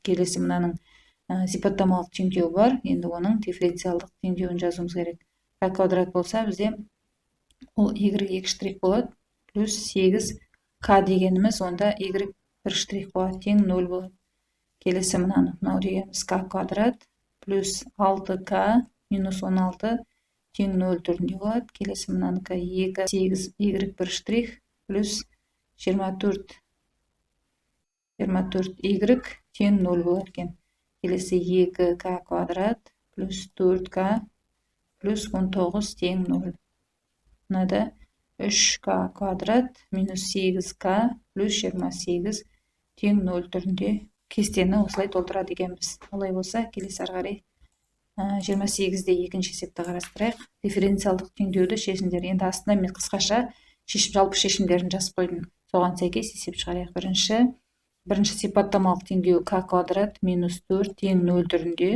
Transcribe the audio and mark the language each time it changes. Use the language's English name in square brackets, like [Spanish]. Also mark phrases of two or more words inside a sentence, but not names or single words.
[Kazakh] Келесі мынаның сипаттамалық теңдеуі бар. Енді оның дифференциалдық теңдеуін жазуымыз керек. К квадрат болса бізде ол y штрих болады плюс 8 к дегеніміз онда y 1 штрих болады тең 0 болады. Келесі мынау дегеніміз к квадрат плюс 6к минус 16 тең 0 түрінде болады. Келесі мынаныкі 8 y 1 штрих плюс 24 y тең 0 болады екен. Келесі 2к квадрат плюс 4к плюс 19 тең 0. Мынада 3к квадрат минус 8к плюс 28 тең 0 түрінде кестені осылай толтырады екенбіз. Олай болса, келесі ары қарай 28-де екінші есепті қарастырайық. Дифференциалдық теңдеуді шешіңдер. Енді астына мен қысқаша жалпы шешімдерін жазып қойдым. Соған сәйкес есеп шығарайық. Бірінші сипаттамалық теңдеу к квадрат минус 4 тең 0 түрінде.